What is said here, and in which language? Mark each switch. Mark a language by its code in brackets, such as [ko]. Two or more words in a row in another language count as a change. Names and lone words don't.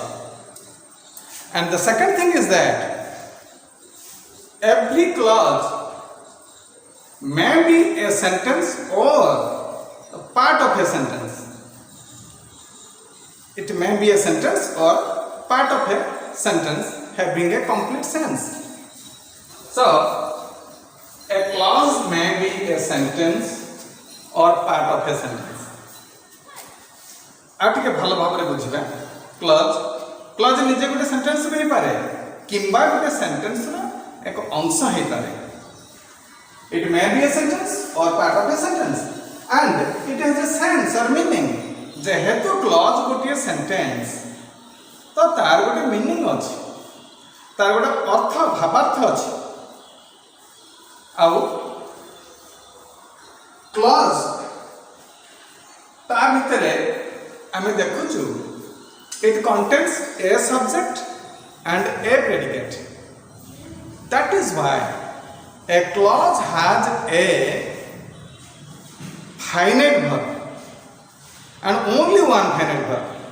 [en] And the second thing is that every clause may be a sentence or a part of a sentence. It may be a sentence or part of a sentence having a complete sense. So, a clause may be a sentence or part of a sentence. [or] ଆପ ଟିକେ ଭଲ ଭାବରେ ବୁଝିବା କ୍ଲଜ ନିଜେ ଗୋଟେ ସେଣ୍ଟେନ୍ସ ବି ପାରେ କିମ୍ବା ଗୋଟେ ସେଣ୍ଟେନ୍ସ ର ଏକ ଅଂଶ ହେ ପାରେ. [en] It may be a sentence or part of a sentence and it has a sense or meaning. [or] ଯେହେତୁ କ୍ଲଜ ଗୋଟେ ସେଣ୍ଟେନ୍ସ ତ ତାର ଗୋଟେ ମିନିଂ ଅଛି, ତାର ଗୋଟେ ଅର୍ଥ ଭାବାର୍ଥ ଅଛି. ଆଉ କ୍ଲଜ ତା ଭିତରେ ଆମେ ଦେଖୁଛୁ [en] it contains a subject and a predicate. That is why a clause has a finite verb and only one finite verb.